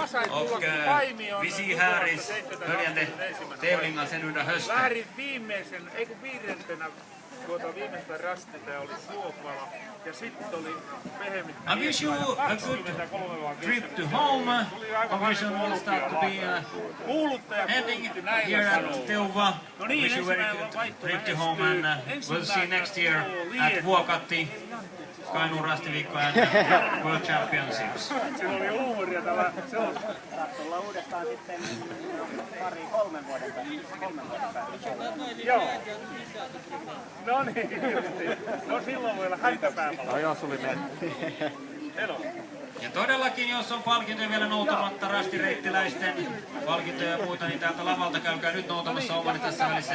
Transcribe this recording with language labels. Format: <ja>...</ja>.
<sv>Och vi ser här i följande tävlingar sen under hösten.</sv> <fi>Väärin viimeisen, ei kun viidentenä viimeistä rastita oli Suopala ja sitten oli pehemmin.</fi> <en>I wish you a good trip to home. Competition will start to be ending here at Teuva. Wish you very good trip to home and we'll see next year at Vuokatti, Kainuun rastiviikko and World Championships.</en> <fi>Se oli huumoria tämä. Se on. Olla uudestaan sitten kolmen vuoden päästä. Joo. No niin, no silloin voi olla häntäpääpala. No jos oli ne. Hello. Ja todellakin, jos on palkintoja vielä noutamatta rastireittiläisten palkintoja ja muita, niin täältä lavalta käykää nyt noutamassa omani tässä välissä.</fi>